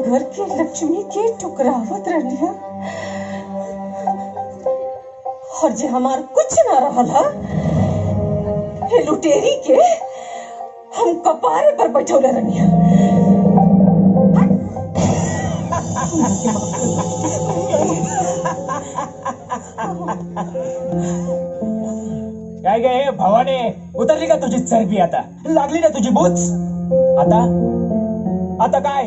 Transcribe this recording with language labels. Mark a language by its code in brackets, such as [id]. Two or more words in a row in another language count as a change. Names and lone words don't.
[bho] के लक्ष्मी के टुकरावत रहिया और जे हमार कुछ ना रहला हे लुटेरी के हम कपारे पर बैठौले रहिया। [mr] काय गे भावाने, उतरली का तुझी चरबी? आता लागली ना तुझी बूच? आता काय?